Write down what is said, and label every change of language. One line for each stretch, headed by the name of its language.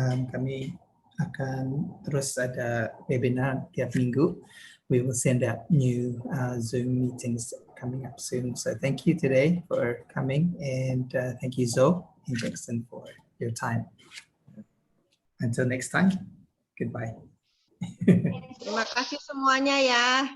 Indonesian: Kami akan terus ada webinar tiap minggu.
English: We will send out new Zoom meetings coming up soon. So thank you today for coming, and thank you, Zo and Jackson, for your time. Until next time. Goodbye.
Indonesian: Terima kasih semuanya ya.